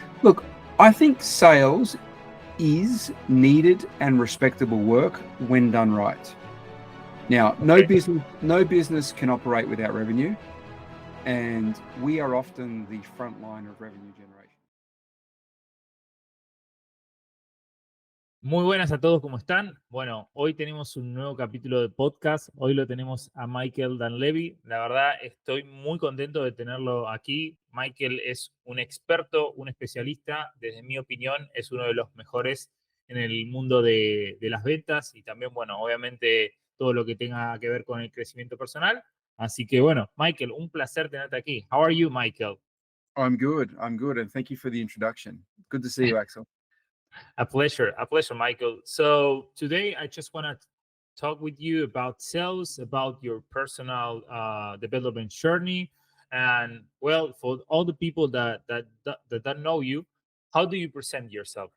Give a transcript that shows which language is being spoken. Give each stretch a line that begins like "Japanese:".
English: Look, I think sales is needed and respectable work when done right. Now, no business can operate without revenue, and we are often the front line of revenue generation.
Spanish: Muy buenas a todos, ¿cómo están? Bueno, hoy tenemos un nuevo capítulo de podcast. Hoy lo tenemos a Michael Dunleavy. La verdad, estoy muy contento de tenerlo aquí. Michael es un experto, un especialista. Desde mi opinión, es uno de los mejores en el mundo de las ventas y también, bueno, obviamente todo lo que tenga que ver con el crecimiento personal. Así que, bueno, Michael, un placer tenerte aquí.
English: How are you, Michael? I'm good, and thank you for the introduction. Good to see you, Axel. A pleasure, Michael. So today I just want to talk with you about sales, about your personal development journey, and well, for all the people that don't know you, how do you present yourself?